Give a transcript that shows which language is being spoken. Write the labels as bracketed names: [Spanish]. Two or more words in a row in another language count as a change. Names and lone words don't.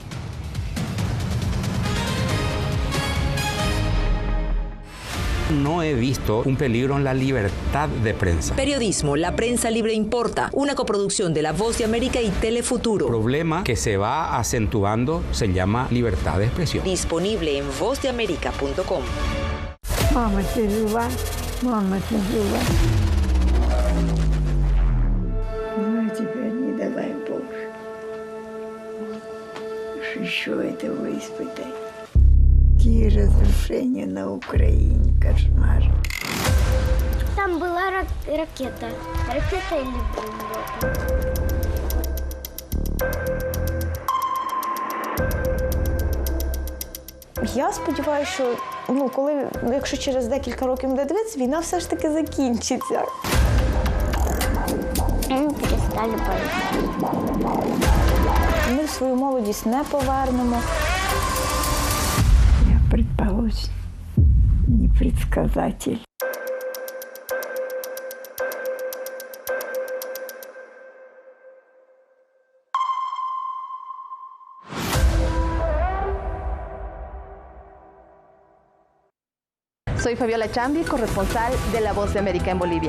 [Spanish] No he visto un peligro en la libertad de prensa. Periodismo, la prensa libre importa. Una coproducción de La Voz de América y Telefuturo. El problema que se va acentuando se llama libertad de expresión. Disponible en vozdeamerica.com. [Russian] Разрушение на Украине, кошмар. Там была ракета. Ракета или бомба? [Ukrainian] Я сподіваюся, що якщо через декілька років буде дивитися, війна все ж таки закінчиться. [Russian] Перестали бороться. [Ukrainian] Ми свою молодість не повернемо. [Russian] Предположим, непредсказатель. [Spanish] Soy Fabiola Chambi, corresponsal de La Voz de América en Bolivia.